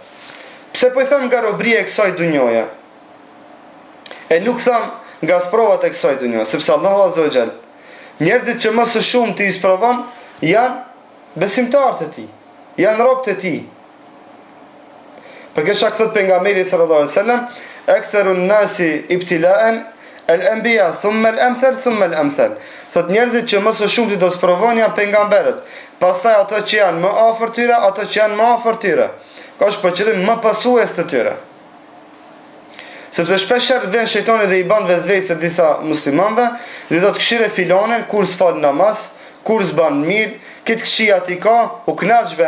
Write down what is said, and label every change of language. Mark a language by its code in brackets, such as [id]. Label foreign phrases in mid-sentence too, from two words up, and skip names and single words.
[sq] Pse po i them nga robëria e kësaj dunjoje? E nuk them nga sprovat e kësaj dunjoje, sepse Allahu [ar] عز وجل [sq] njerëzit që më së shumti i sprovon janë besimtarët e tij, janë robët e tij. Për këtë shkak thot pejgamberi [ar] صلى الله عليه وسلم, أكثر الناس ابتلاء الأنبياء ثم الأمثل ثم الأمثل. [sq] Thot njerëzit që më së shumti do sprovojnë janë pejgamberët, pastaj ato që janë më afër tyre, ato që janë më afër tyre. Ka është për qëllim më pasues të tyre. Sepse shpeshherë vjen shejtani dhe i bën vezvese disa muslimanëve, dhe do të këshire filanen kur s'fal namaz, kur s'ban mirë, këtë këqia ti ka, u knaqbe.